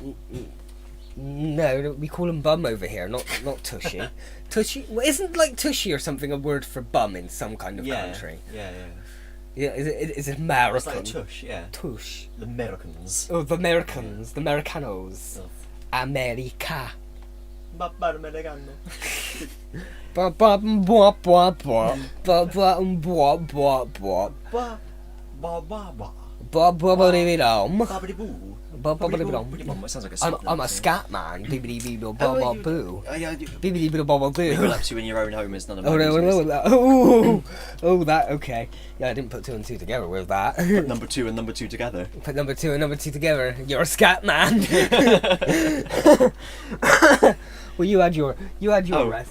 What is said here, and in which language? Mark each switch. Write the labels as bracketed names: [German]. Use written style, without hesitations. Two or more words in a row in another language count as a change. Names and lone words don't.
[English] No, we call him bum over here, not Tushy. Tushy, well, isn't like Tushy or something a word for bum in some kind of country? Yeah. Yeah, is it American? It's like a tush, yeah. Tush. The Americans. Oh, the Americans, the Americanos. Oh. America. Americano. Ba ba bwa bwa bwa. Ba ba bwa bwa bwa. Ba ba ba ba. Ba ba ba dee dum. Babidi boo. Ba ba dee dum. It sounds like a I'm a scat man. Bibbidi bibbidi ba ba boo. Oh, yeah, Bibbidi bibbidi ba ba what you're boo. up to in your own home is none of Oh my no, business. oh that okay. Yeah, I didn't put 2 and 2 together with that. Put number 2 and number 2 together. Put number 2 and number 2 together. You're a scat man. Well, you had your Oh. rest.